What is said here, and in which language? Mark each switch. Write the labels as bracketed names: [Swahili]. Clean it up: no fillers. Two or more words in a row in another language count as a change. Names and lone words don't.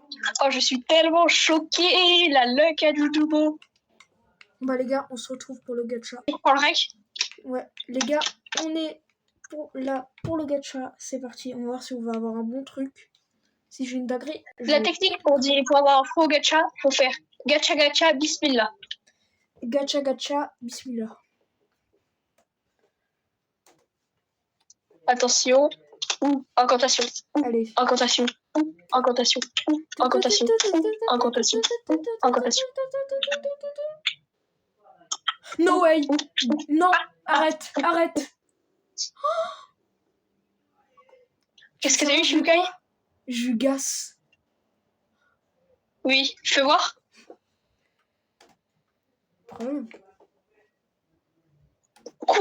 [French] Oh, je suis tellement choquée. La luck à Jujubo. Bah les gars, on se retrouve pour le gacha. Tu prends le rec? Ouais, les gars, on est pour le gacha. C'est parti, on va voir si on va avoir un bon truc. Si j'ai une dinguerie, La technique pour avoir un faux gacha, faut faire gacha gacha bismillah. Gacha gacha, bismillah. Attention. Incantation. Allez. Incantation. Incantation. Incantation. Incantation. Incantation. [English] No way. [French] Non, arrête. Qu'est-ce que t'as eu, Shibukai? Jugas. Oui, je peux voir. Quoi?